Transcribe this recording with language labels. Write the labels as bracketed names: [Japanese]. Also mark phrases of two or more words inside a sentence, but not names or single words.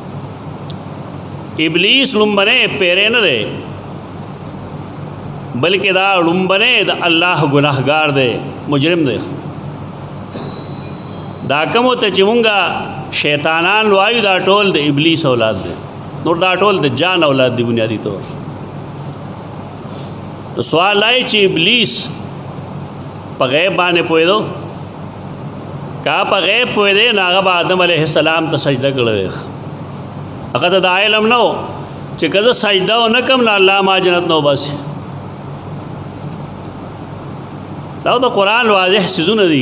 [Pashto] ابلیس لومبنی پیری نه دی، بلکې دا لومبنی د الله ګناهګار دی، مجرم دی. دا کومو ته چې مونږه شیطانان وایو دا ټول د ابلیس اولاد دی، نور دا ټول د جان اولاد دی بنیادی طور. سوال آئی چې ابلیس په غیب باندې پوهېدو؟ که په غیب پوهېدی نو هغه به آدم علیه السلام ته سجده کړی. هغه ته دا علم نه و چې که زه سجده ونه کړم نو الله ما جنت نه وباسي. دا د قرآن واضح څیزونه دي.